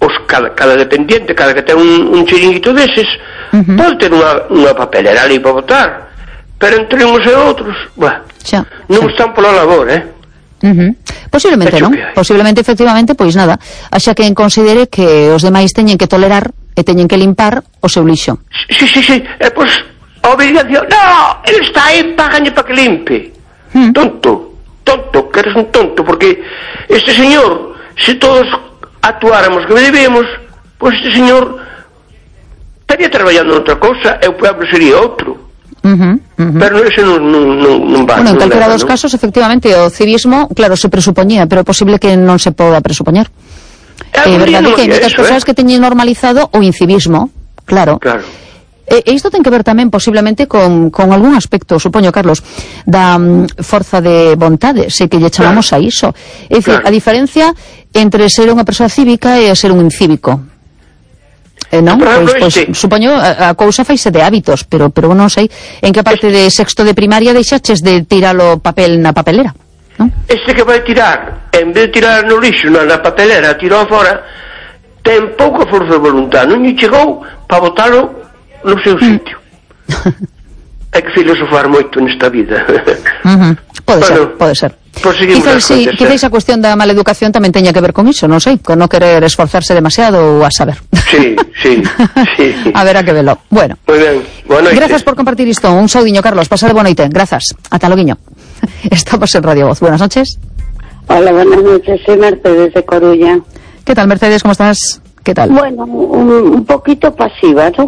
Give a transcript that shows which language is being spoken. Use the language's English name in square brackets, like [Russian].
[Galician] Cada dependiente, cada que ten un chiringuito deses, pode ter unha papelera ali para botar, pero entre unos e outros, non están pola labor, Posiblemente, non? Posiblemente, efectivamente, pois nada, axa que considere que os demais teñen que tolerar e teñen que limpar o seu lixo. Sí. Pois, obligación. No, ele está aí, pagañe para que limpe. Tonto, [Spanish] que eres un tonto, [Galician] porque este señor, se todos actuáramos como debemos, pois este señor estaría traballando en outra cosa, e o pobre sería outro. Pero ese non va. Bueno, en calquera dos casos, efectivamente, o civismo, claro, se presupoñía, pero é posible que non se poda presupoñar. É verdade que hai moitas cousas que teñen normalizado o incivismo, claro. Claro. E isto ten que ver tamén posiblemente con algún aspecto, supoño, Carlos, da forza de vontade, se que lle chamamos a iso. É dicir, a diferencia entre ser unha persoa cívica e ser un incívico. Non? Pois, supoño, a cousa faise de hábitos, pero non sei en que parte de sexto de primaria deixaches de tirar o papel na papelera. Este que vai tirar, en vez de tirar no lixo, na papelera, tirou afora, ten pouca forza de voluntad, non lle chegou para botarlo no seu sitio. Hai que filosofar moito nesta vida. Pode ser. Quizás a cuestión da maleducación tamén teña que ver con iso, non sei, con non querer esforzarse demasiado ou a saber. Sí. A ver a que velo. Bueno. [Spanish] Muy bien. Buenas noches. [Galician] Gracias por compartir isto. Un saudiño, Carlos. Pasade boa noite. Gracias. Ata loguiño. Estamos en Radio Voz. [Spanish] Buenas noches. Hola, buenas noches. Soy Mercedes de Coruña. ¿Qué tal, Mercedes? ¿Cómo estás? ¿Qué tal? Bueno, un poquito pasiva, ¿no?